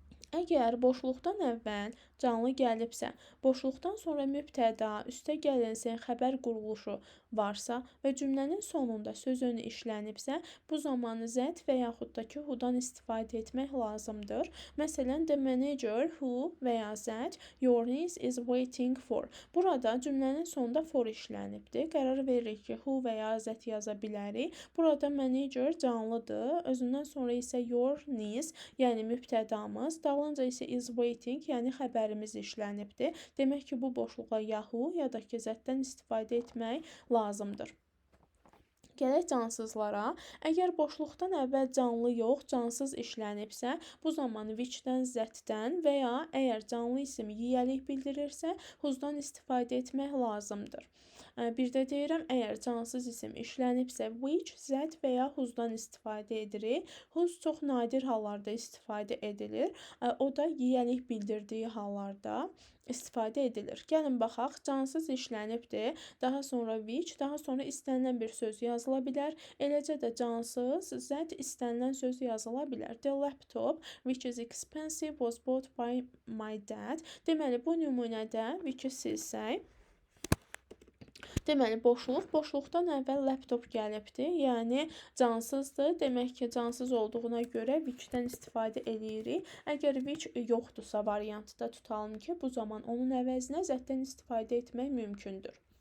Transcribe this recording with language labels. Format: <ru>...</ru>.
<az>Əgər boşluqdan əvvəl canlı gəlibsə, boşluqdan sonra mübtəda, üstə gəlinsin, xəbər quruluşu varsa və cümlənin sonunda söz önü işlənibsə, bu zaman zət və yaxud da ki, who-dan istifadə etmək lazımdır.</az> <en>Məsələn, the manager who</en> <az>və ya</az> <en>zət your niece is waiting for.</en> <az>Burada cümlənin sonunda for işlənibdir. Qərar veririk ki, who və ya zət yaza bilərik. Burada manager canlıdır. Özündən sonra isə your niece, yəni mübtədamız, dalınca isə is waiting, yəni xəbərimiz işlənibdir. Demək ki, bu boşluğa ya who, ya da ki, zətdən istifadə etmək lazımdır. Gələk cansızlara. Əgər boşluqdan əvvəl canlı yox, cansız işlənibsə, bu zaman which-dən, that-dən və ya əgər canlı isim yiyəlik bildirirsə, whose-dan istifadə etmək lazımdır. Bir də deyirəm, əgər cansız isim işlənibsə, which, that və ya whose-dan istifadə edirik. Whose çox nadir hallarda istifadə edilir. O da yiyəlik bildirdiyi hallarda istifadə edilir. Gəlin baxaq, cansız işlənibdir, daha sonra which, daha sonra istənilən bir söz yazıla bilər. Eləcə də cansız, that istənilən söz yazıla bilər.</az> <en>The laptop, which is expensive, was bought by my dad.</en> <az>Deməli, bu nümunədə which-i silsək, deməli, boşluqdan əvvəl laptop gəlibdir, yəni cansızdır. Demək ki, cansız olduğuna görə which-dən istifadə edirik. Əgər which yoxdursa variantda tutalım ki, bu zaman onun əvəzinə that-dən istifadə etmək mümkündür.</az>